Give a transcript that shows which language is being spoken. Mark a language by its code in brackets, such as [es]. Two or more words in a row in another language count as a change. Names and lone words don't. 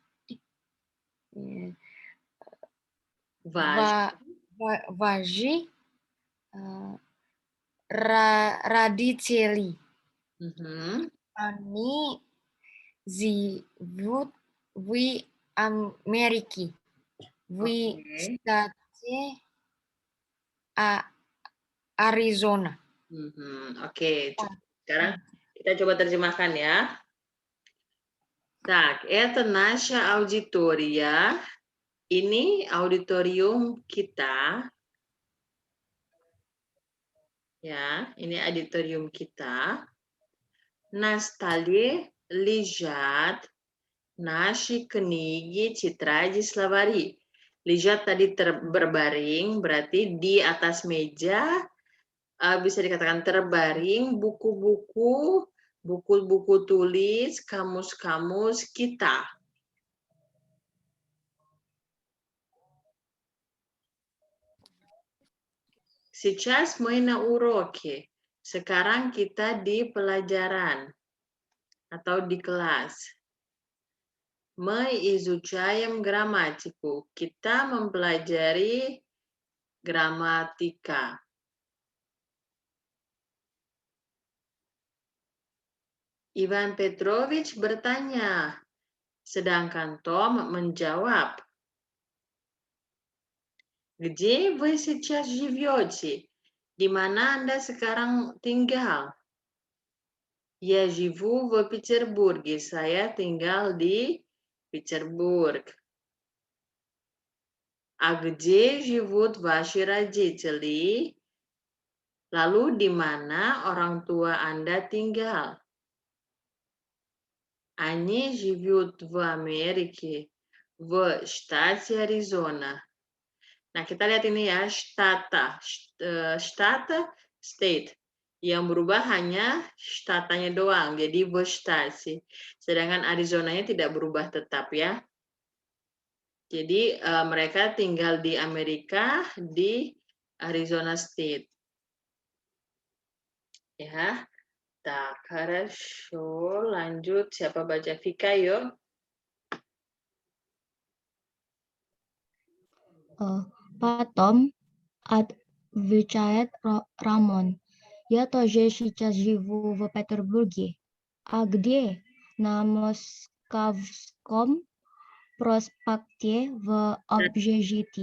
[ru] Ваш. ваши родители? Mhm. Они живут в Америке, в [id] Oke. [ru] штате Arizona. [id] Oke. Sekarang kita coba terjemahkan ya. [ru] Так, это наша аудитория. [id] Ini auditorium kita. Ya, ini auditorium kita. [ru] На столе лежат наши книги, тетради, словари. [id] Лежат tadi berbaring, berarti di atas meja bisa dikatakan terbaring buku-buku, buku-buku tulis, kamus-kamus kita. [ru] Сейчас мы на уроке. [id] Sekarang kita di pelajaran atau di kelas. [ru] Мы изучаем грамматику. [id] Kita mempelajari gramatika. Ivan Petrovich bertanya, sedangkan Tom menjawab. [ru] Где вы сейчас живете? [id] Di mana Anda sekarang tinggal? [ru] Я живу в Петербурге. [id] Saya tinggal di Петербург. [ru] А где живут ваши родители? [id] Lalu di mana orang tua Anda tinggal? [ru] Они живут в Америке, в штате Аризона. [id] Nah, kita lihat ini ya, штата, state. Yang berubah hanya shtatanya doang, jadi [ru] в штате. [id] Sedangkan Arizonanya tidak berubah tetap ya. Jadi mereka tinggal di Amerika, di Arizona State. Ya, tak, хорошо, lanjut. Siapa baca Vika, yuk? [ru] Потом отвечает Рамон. Я тоже сейчас живу в Петербурге. А где? На Московском проспекте в общежитии.